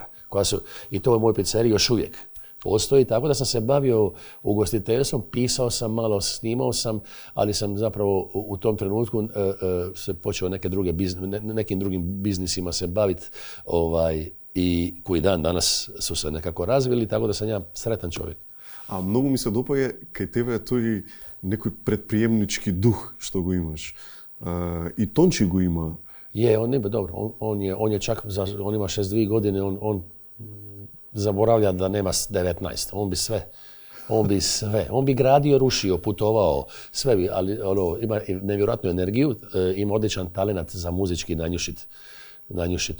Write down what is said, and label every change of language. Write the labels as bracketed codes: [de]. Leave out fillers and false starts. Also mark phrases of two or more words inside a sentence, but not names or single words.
[hr] I to je moj pizzerij još uvijek postoji, tako da sam se bavio ugostiteljstvom, pisao sam malo, snimao sam, ali sam zapravo u tom trenutku se počeo nekim drugim biznisima se baviti i koji dan danas su se nekako razvili, tako da sam ja sretan čovjek. [mk] A mnogo ми се допаѓа кај тебе е тој некој предприемнички дух што го имаш. И Тончи го има. [hr] On ima, dobro, on je čak, on ima 62 godine, on zaboravlja da nema 19, on bi gradio, rušio, putovao, sve bi, ali ima nevjerojatnu energiju, ima odličan talent za muzički nanjušit.